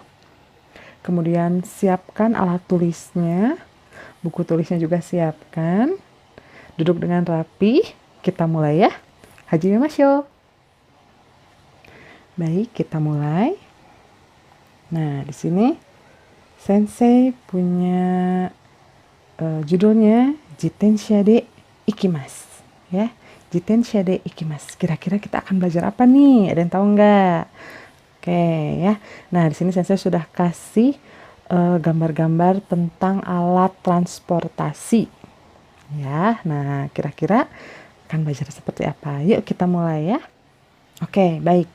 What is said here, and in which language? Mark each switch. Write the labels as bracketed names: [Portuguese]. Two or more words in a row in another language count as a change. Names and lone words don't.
[Indonesian] Kemudian siapkan alat tulisnya, buku tulisnya juga siapkan. Duduk dengan rapi, kita mulai ya. [Japanese] 始めましょう. [Indonesian] Baik, kita mulai. Nah, di sini Sensei punya judulnya Jitensha de Ikimasu ya. Jitensha de Ikimasu. Kira-kira kita akan belajar apa nih? Ada yang tahu nggak? Oke ya. Nah, di sini Sensei sudah kasih gambar-gambar tentang alat transportasi. Ya. Nah, kira-kira akan belajar seperti apa? Yuk kita mulai ya. Oke, baik.